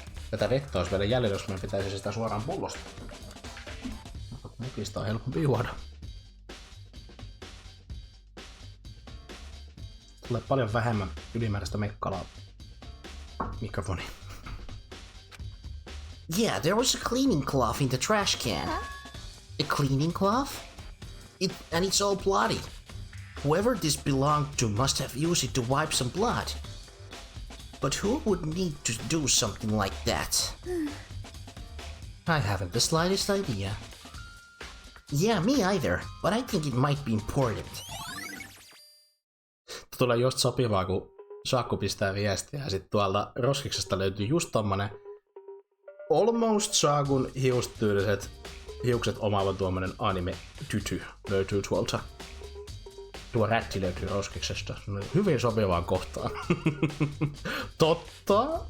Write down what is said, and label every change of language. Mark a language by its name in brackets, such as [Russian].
[Finnish] Tätä vettä olisi vielä jäljellä, jos meidän pitäisi sitä suoraan pullosta. Mukista on helpompi juoda. tulee paljon vähemmän ylimääräistä mekkalaa. Mikrofoni. [English] Yeah, there was a cleaning cloth in the trash can. A cleaning cloth? And it's all bloody. Whoever this belonged to must have used it to wipe some blood. But who would need to do something like that? I haven't the slightest idea. Yeah, me either, but I think it might be important. [Finnish] Tulee just sopivaa, kun Shakku pistää viestiä ja sit tuolta roskiksesta löytyy just tommonen almost Shakun hiustyyliset hiukset omaava tuommoinen anime-tyty löytyy tuolta. Tuo rätti löytyy roskiksesta. Hyvin sopivaan kohtaan. Totta.